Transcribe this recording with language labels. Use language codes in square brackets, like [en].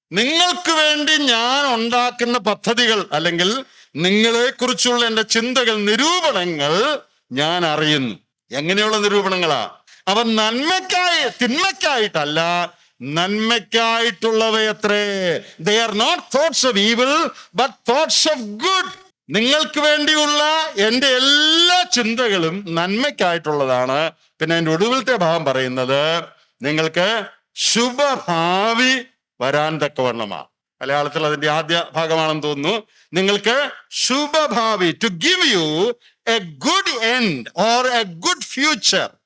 [ml] നിങ്ങൾക്ക് വേണ്ടി ഞാൻ ഉണ്ടാക്കുന്ന പദ്ധതികൾ അല്ലെങ്കിൽ നിങ്ങളെ കുറിച്ചുള്ള എൻ്റെ ചിന്തകൾ, നിരൂപണങ്ങൾ ഞാൻ അറിയുന്നു. എങ്ങനെയുള്ള നിരൂപണങ്ങളാ? അവ തിന്മയ്ക്കായിട്ടല്ല, നന്മയ്ക്കായിട്ടുള്ളവയത്രേ. [en] They are not thoughts of evil but thoughts of good. [ml] നിങ്ങൾക്ക് വേണ്ടിയുള്ള എൻ്റെ എല്ലാ ചിന്തകളും നന്മയ്ക്കായിട്ടുള്ളതാണ്. പിന്നെ എൻ്റെ ഒടുവിലത്തെ ഭാഗം പറയുന്നത് നിങ്ങൾക്ക് ശുഭഭാവി വരാൻ തക്കവണ്ണമാണ്. മലയാളത്തിൽ അതിന്റെ ആദ്യ ഭാഗമാണെന്ന് തോന്നുന്നു. നിങ്ങൾക്ക് ശുഭഭാവി, [en] To give you a good end or a good future.